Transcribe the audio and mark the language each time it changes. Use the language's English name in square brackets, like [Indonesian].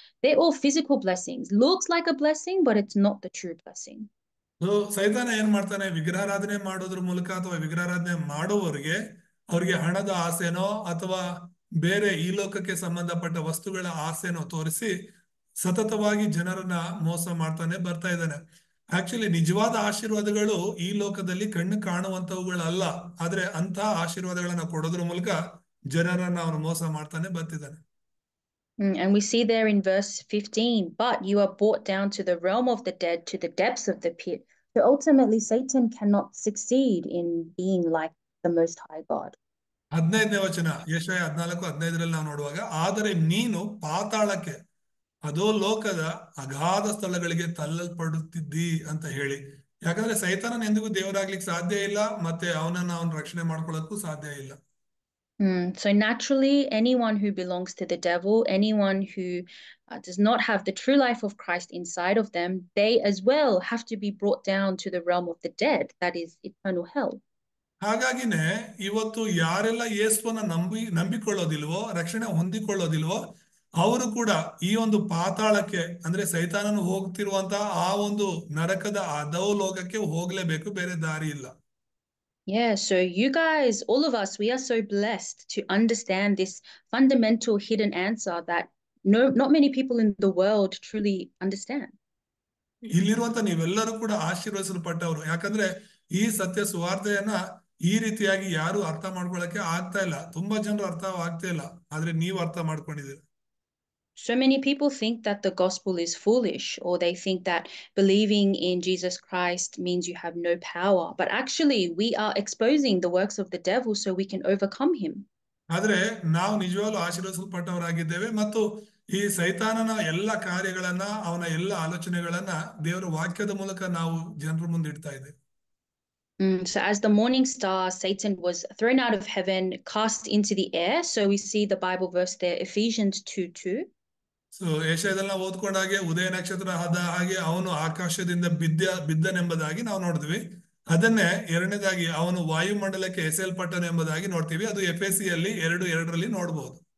[English] They're all physical blessings. Looks like a blessing, but it's not the true blessing. [Kannada] So ಸೈತಾನ ಏನ್ ಮಾಡ್ತಾನೆ, ವಿಗ್ರಹಾರಾಧನೆ ಮಾಡೋದ್ರ ಮೂಲಕ ಅಥವಾ ವಿಗ್ರಹಾರಾಧನೆ ಮಾಡುವವರಿಗೆ ಅವ್ರಿಗೆ ಹಣದ ಆಸೆನೋ ಅಥವಾ ಬೇರೆ ಈ ಲೋಕಕ್ಕೆ ಸಂಬಂಧಪಟ್ಟ ವಸ್ತುಗಳ ಆಸೆನೋ ತೋರಿಸಿ ಸತತವಾಗಿ ಜನರನ್ನ ಮೋಸ ಮಾಡ್ತಾನೆ ಬರ್ತಾ ಇದ್ದಾನೆ. ಆಕ್ಚುಲಿ ನಿಜವಾದ ಆಶೀರ್ವಾದಗಳು ಈ ಲೋಕದಲ್ಲಿ ಕಣ್ಣು ಕಾಣುವಂತವುಗಳಲ್ಲ, ಆದ್ರೆ ಅಂತ ಆಶೀರ್ವಾದಗಳನ್ನ ಕೊಡೋದ್ರ ಮೂಲಕ ಜನರನ್ನ ಅವನು ಮೋಸ ಮಾಡ್ತಾನೆ ಬರ್ತಿದ್ದಾನೆ. [English] And we see there in verse 15, but you are brought down to the realm of the dead, to the depths of the pit. So ultimately Satan cannot succeed in being like the Most High God. [Kannada] 15ನೇ ವಚನ ಯೆಶಾಯ 14:15 ನಾವು ನೋಡುವಾಗ, ಆದರೆ ನೀನು ಪಾತಾಳಕ್ಕೆ, ಅದೋ ಲೋಕದ ಅಗಾಧ ಸ್ಥಳಗಳಿಗೆ ತಳ್ಳಲ್ಪಡುತ್ತಿದ್ದಿ ಅಂತ ಹೇಳಿ. ಯಾಕಂದ್ರೆ ಸೈತಾನನ ಎಂದಿಗೂ ದೇವರಾಗ್ಲಿಕ್ಕೆ ಸಾಧ್ಯ ಇಲ್ಲ, ಮತ್ತೆ ಅವನನ್ನ ರಕ್ಷಣೆ ಮಾಡ್ಕೊಳ್ಳೋಕ್ಕೂ ಸಾಧ್ಯ ಇಲ್ಲ. [English] So naturally, anyone who belongs to the devil, anyone who does not have the true life of Christ inside of them, they as well have to be brought down to the realm of the dead, that is eternal hell. [Kannada] ಹಾಗಾಗಿನೇ ಇವತ್ತು ಯಾರೆಲ್ಲ ಯೇಸುವನ್ನ ನಂಬಿಕೊಳ್ಳೋದಿಲ್ವೋ, ರಕ್ಷಣೆ ಹೊಂದಿಕೊಳ್ಳೋದಿಲ್ವೋ, ಅವರು ಕೂಡ ಈ ಒಂದು ಪಾತಾಳಕ್ಕೆ ಅಂದ್ರೆ ಸೈತಾನನು ಹೋಗ್ತಿರುವಂತ ಆ ಒಂದು ನರಕದ ಅಧೋಲೋಕಕ್ಕೆ ಹೋಗ್ಲೇಬೇಕು, ಬೇರೆ ದಾರಿ ಇಲ್ಲ. [English] Yeah, so you guys, all of us, we are so blessed to understand this fundamental hidden answer that not many people in the world truly understand. [Kannada] ಇಲ್ಲಿರುವಂತ ನೀವೆಲ್ಲರೂ ಕೂಡ ಆಶೀರ್ವದಿಸಲ್ಪಟ್ಟವರು. ಯಾಕಂದ್ರೆ ಈ ಸತ್ಯ ಸುವಾರ್ತೆಯನ್ನ ಈ ರೀತಿಯಾಗಿ ಯಾರು ಅರ್ಥ ಮಾಡ್ಕೊಳಕ್ಕೆ ಆಗ್ತಾ ಇಲ್ಲ. ತುಂಬಾ ಜನರು ಅರ್ಥ ಆಗ್ತಾ ಇಲ್ಲ, ಆದ್ರೆ ನೀವು ಅರ್ಥ ಮಾಡ್ಕೊಂಡಿದ್ದೀರಿ. [English] So many people think that the gospel is foolish, or they think that believing in Jesus Christ means you have no power. But actually, we are exposing the works of the devil so we can overcome him. [Kannada] ಆದ್ರೆ ನಾವು ನಿಜವಾಗ್ಲೂ ಆಶೀರ್ವದಿಸಲ್ಪಟ್ಟವರಾಗಿದ್ದೇವೆ, ಮತ್ತು ಈ ಸೈತಾನನ ಎಲ್ಲ ಕಾರ್ಯಗಳನ್ನ, ಅವನ ಎಲ್ಲ ಆಲೋಚನೆಗಳನ್ನ ದೇವರ ವಾಕ್ಯದ ಮೂಲಕ ನಾವು ಜನರ ಮುಂದೆ ಇಡ್ತಾ ಇದ್ದೇವೆ. [English] So as the morning star, Satan was thrown out of heaven, cast into the air. So we see the Bible verse there, Ephesians 2:2. [Kannada] So ಏಷ್ಯಾದಲ್ಲಿ ನಾವು ಓದ್ಕೊಂಡಾಗೆ ಉದಯ ನಕ್ಷತ್ರ ಆದ ಹಾಗೆ ಅವನು ಆಕಾಶದಿಂದ ಬಿದ್ದನೆಂಬುದಾಗಿ ನಾವು ನೋಡಿದ್ವಿ. ಅದನ್ನೇ ಎರಡನೇದಾಗಿ ಅವನು ವಾಯುಮಂಡಲಕ್ಕೆ ಎಸೆಯಲ್ಪಟ್ಟನೆಂಬುದಾಗಿ ನೋಡ್ತೀವಿ. ಅದು ಎಫೆಸಿಯಲ್ಲಿ 2:2 ನೋಡ್ಬೋದು.